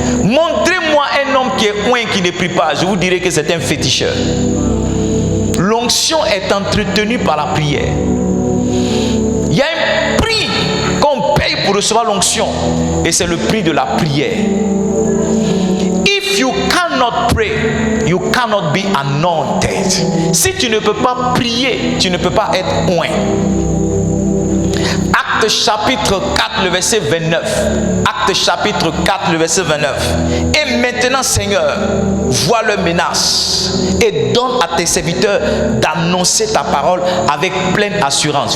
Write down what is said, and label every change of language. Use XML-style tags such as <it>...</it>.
<fr>Montrez-moi un homme qui est oint qui ne prie pas, je vous dirai que c'est un féticheur. L'onction est entretenue par la prière. Il y a un prix qu'on paye pour recevoir l'onction et c'est le prix de la prière.</fr> <en>If you cannot pray, you cannot be anointed.</en> <fr>Si tu ne peux pas prier, tu ne peux pas être oint. Acte chapitre 4, le verset 29. Acte chapitre 4, le verset 29. Et maintenant, Seigneur, vois leurs menaces et donne à tes serviteurs d'annoncer ta parole avec pleine assurance.</fr>